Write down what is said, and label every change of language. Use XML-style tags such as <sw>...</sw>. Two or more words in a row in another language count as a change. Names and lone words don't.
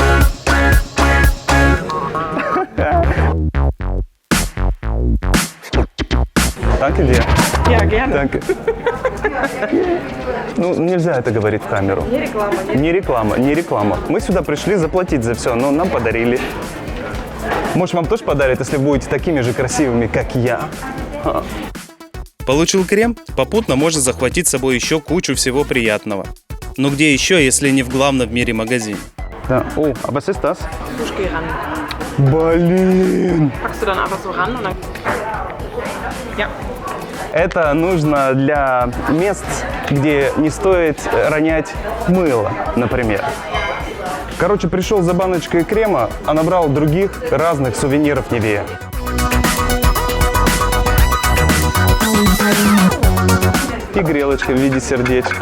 <de>Danke dir. Ja, gerne. Danke.</de> <ru>Ну, нельзя это говорить в камеру. Не реклама. Не реклама, не реклама. Мы сюда пришли заплатить за все, но нам подарили. Может, вам тоже подарят, если будете такими же красивыми, как я. Получил крем? Попутно можно захватить с собой еще кучу всего приятного. Но где еще, если не в главном в мире магазине? Да. О, а</ru> <de>was ist das? Duschgel ran.</de> <ru>Блин!</ru> <de>Packst du dann einfach so ran und dann... Ja.</de> <ru>Это нужно для мест, где не стоит ронять мыло, например. Короче, пришел за баночкой крема, а набрал других разных сувениров Nivea. И грелочка в виде сердечка.</ru>